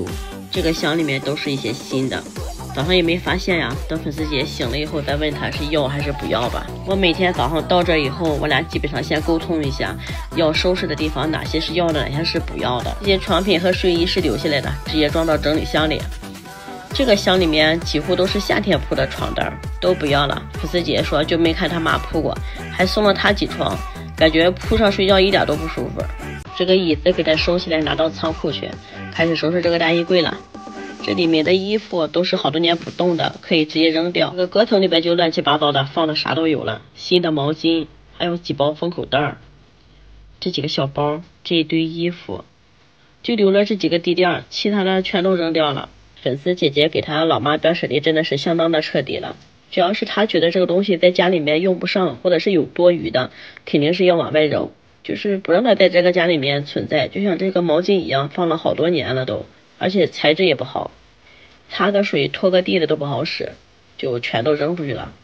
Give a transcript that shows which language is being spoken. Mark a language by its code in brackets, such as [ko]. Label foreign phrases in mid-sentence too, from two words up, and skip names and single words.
[zh] 這個箱裡面都是一些新的，早上也沒發現呀，等粉絲姐醒了以後再問她是要還是不要吧。我每天早上到這以後，我倆基本上先溝通一下要收拾的地方哪些是要的，哪些是不要的。這些床品和睡衣是留下來的，直接裝到整理箱裡。這個箱裡面幾乎都是夏天鋪的床單，都不要了。粉絲姐說就沒看她媽鋪過，還送了她幾床，感覺鋪上睡覺一點都不舒服。這個椅子給它收起來，拿到倉庫去，開始收拾這個大衣櫃了。這裡面的衣服都是好多年不動的，可以直接扔掉。這個閣層裡邊就亂七八糟的，放的啥都有了，新的毛巾，還有幾包封口袋，這幾個小包，這一堆衣服，就留了這幾個地墊，其他的全都扔掉了。粉絲姐姐給她老媽斷捨離真的是相當的徹底了。只要是她覺得這個東西在家裡面用不上，或者是有多餘的，肯定是要往外扔。就是不讓它在這個家裡面存在，就像這個毛巾一樣，放了好多年了都，而且材質也不好，擦個水拖個地的都不好使，就全都扔出去了。